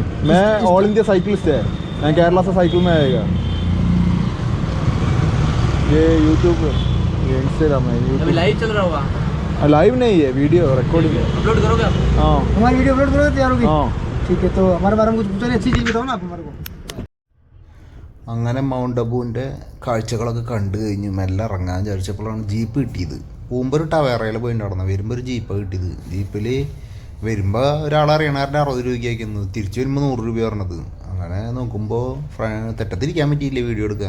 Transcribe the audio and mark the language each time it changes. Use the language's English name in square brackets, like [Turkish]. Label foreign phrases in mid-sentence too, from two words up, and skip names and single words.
[Hindi] मैं ऑल इंडिया साइकिलिस्ट है। मैं केरला से साइकिल में आएगा। ये यूट्यूब ये इंस्टाग्राम है। अभी यूट्यूब लाइव चल रहा होगा। लाइव नहीं है, वीडियो रिकॉर्डिंग है। अपलोड करोगे आप? हाँ हमारी वीडियो अपलोड करोगे तैयार होगी? हाँ। ठीक है, तो हमारे बारे में कुछ पूछो, अच्छी चीज़ बताओ ना आप हमारे को। [Malayalam] അങ്ങനെ മൗണ്ട് അബുവിൻ്റെ കാഴ്ചകളൊക്കെ കണ്ടു കഴിഞ്ഞ് മെല്ലെ ഇറങ്ങാൻ വിചാരിച്ചപ്പോഴാണ് ജീപ്പ് കിട്ടിയത്. പോകുമ്പോൾ ഒരു ടവേറയിൽ പോയി നടന്നു, വരുമ്പോൾ ഒരു ജീപ്പാണ് കിട്ടിയത്. ജീപ്പിൽ വരുമ്പോൾ ഒരാളറിയണാരുടെ 60 രൂപയ്ക്ക് അയക്കുന്നത്, തിരിച്ച് വരുമ്പോൾ 100 രൂപ പറഞ്ഞത്. അങ്ങനെ നോക്കുമ്പോൾ തെറ്റത്തിരിക്കാൻ പറ്റിയില്ല വീഡിയോ എടുക്കുക.